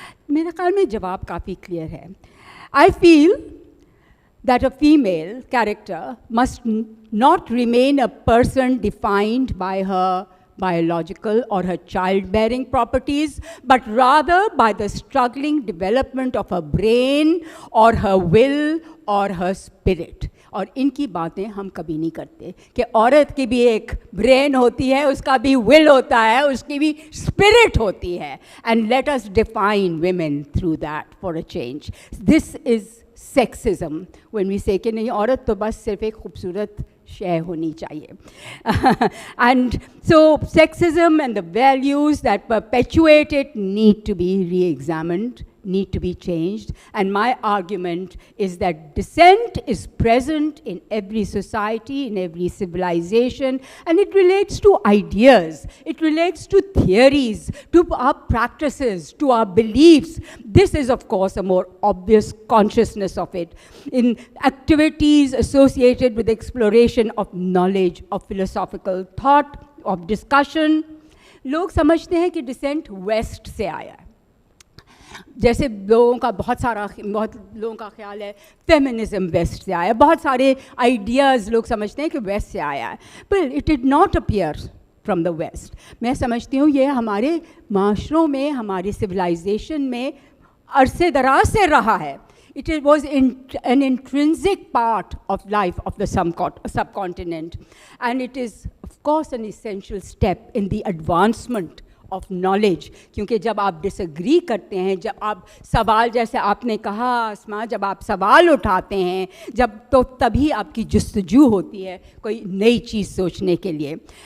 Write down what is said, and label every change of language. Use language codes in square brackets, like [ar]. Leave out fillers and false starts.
[hi] मेरे ख्याल में जवाब काफ़ी क्लियर है. [en] I feel that a female character must not remain a person defined by her biological or her childbearing properties, but rather by the struggling development of her brain or her will or her spirit. [hi] और इनकी बातें हम कभी नहीं करते कि औरत की भी एक ब्रेन होती है, उसका भी विल होता है, उसकी भी स्पिरिट होती है. [en] And let us define women through that for a change. [hi] This is sexism when we say कि नहीं, औरत तो बस सिर्फ एक खूबसूरत शेयर होनी चाहिए. [en] And so sexism and the values that perpetuate it need to be re-examined, need to be changed. And my argument is that dissent is present in every society, in every civilization, and it relates to ideas, it relates to theories, to our practices, to our beliefs. This is, of course, a more obvious consciousness of it. In activities associated with exploration of knowledge, of philosophical thought, of discussion, लोग समझते हैं कि dissent west से आया है. [hi] जैसे लोगों का बहुत लोगों का ख्याल है फेमिनिज्म वेस्ट से आया, बहुत सारे आइडियाज़ लोग समझते हैं कि वेस्ट से आया है, but it did not appear from the waste. मैं समझती हूँ ये हमारे माशरों में, हमारी सिविलाइजेशन में अरसे दराज से रहा है. [en] It was an intrinsic part of life of the subcontinent, and it is of course an essential step in the advancement of knowledge. [hi] क्योंकि जब आप disagree करते हैं, जब आप सवाल, जैसे आपने कहा आसमा, जब आप सवाल उठाते हैं, जब तो तभी आपकी जुस्तजू होती है कोई नई चीज़ सोचने के लिए.